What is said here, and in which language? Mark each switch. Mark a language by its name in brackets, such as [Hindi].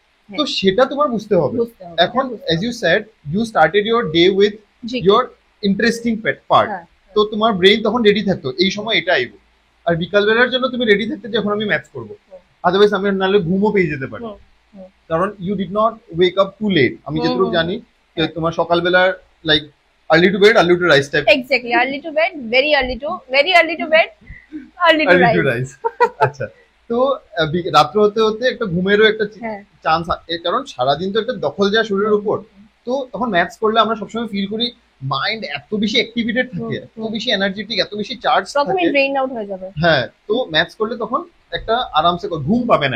[Bangla] তো সেটা তোমার বুঝতে হবে। এখন [English] as you said you started your day with your interesting [Bangla] part, তো তোমার ব্রেন তখন রেডি থাকতো এই সময় এটা আইবো। আর বিকাল বেলার জন্য তুমি রেডি থাকতে যে এখন আমি ম্যাথস করবো, আদারওয়াইজ আমি নাহলে ঘুমও পেয়ে যেতে পারি। [English] কারণ you did not wake up too late. [Bangla] আমি যতটুকু জানি তোমার সকালবেলার like [English] early to bed early to rise type। Exactly, early to bed, very early to bed, early to rise। [Bangla] আচ্ছা, তো রাত্র হতে হতে একটা ঘুমেরও একটা চান্স, কারণ সারাদিন তো একটা দখল যায় শরীরের উপর। তো তখন ম্যাথস করলে আমরা সবসময় ফিল করি মাইন্ড এত বেশি অ্যাক্টিভেটেড থাকে, এত বেশি এনার্জেটিক, এত বেশি চার্জ প্রথমে থাকে। ড্রেইন আউট হয়ে যাবে। হ্যাঁ, তো ম্যাথস করলে তখন একটা আরামসে ঘুম পাবে না